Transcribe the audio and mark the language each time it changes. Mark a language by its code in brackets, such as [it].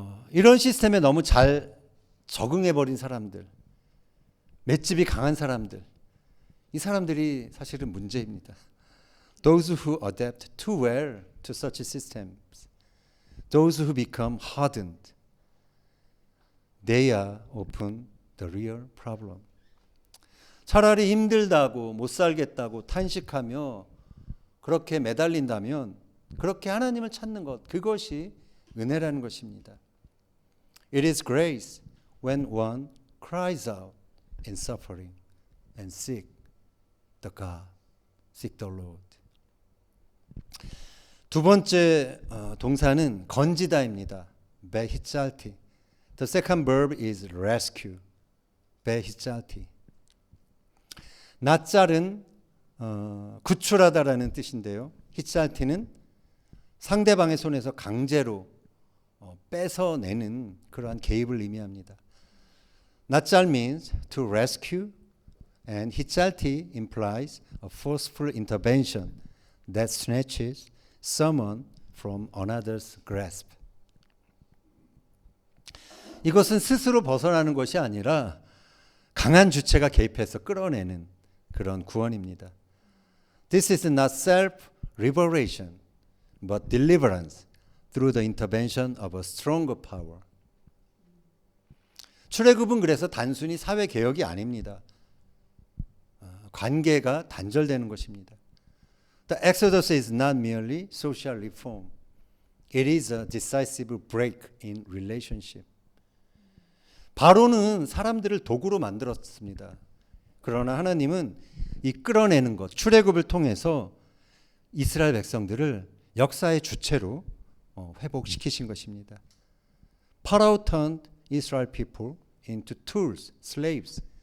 [ko] 이런 시스템에 너무 잘 적응해버린 사람들, 맷집이 강한 사람들, 이 사람들이 사실은 문제입니다. [en] Those who adapt too well to such systems, those who become hardened, they are often the real problem. [ko] 차라리 힘들다고 못 살겠다고 탄식하며 그렇게 매달린다면 그렇게 하나님을 찾는 것, 그것이 은혜라는 것입니다. [en] It is grace when one cries out in suffering and seek the God, seek the Lord. [ko] 두 번째 동사는 건지다입니다. [he] 베히짤티. [en] The second verb is rescue. [he] 베히짤티. [ko] 낫짤은 구출하다라는 뜻인데요. 히짤티는 상대방의 손에서 강제로 뺏어내는 그러한 개입을 의미합니다. [en] 낫짤 means to rescue and 히짤티 implies a forceful intervention that snatches someone from another's grasp. [ko] 이것은 스스로 벗어나는 것이 아니라 강한 주체가 개입해서 끌어내는 그런 구원입니다. [en] This is not self-liberation, but deliverance through the intervention of a stronger power. [ko] 출애굽은 그래서 단순히 사회 개혁이 아닙니다. 관계가 단절되는 것입니다. [en] The Exodus is not merely social reform. It is a decisive break in relationship. [ko] 바로는 사람들을 도구로 만들었습니다. 그러나 하나님은 이 끌어내는 것, 출애굽을 통해서 이스라엘 백성들을 역사의 주체로 회복시키신 것입니다. [en] Pharaoh turned Israel people into tools, slaves.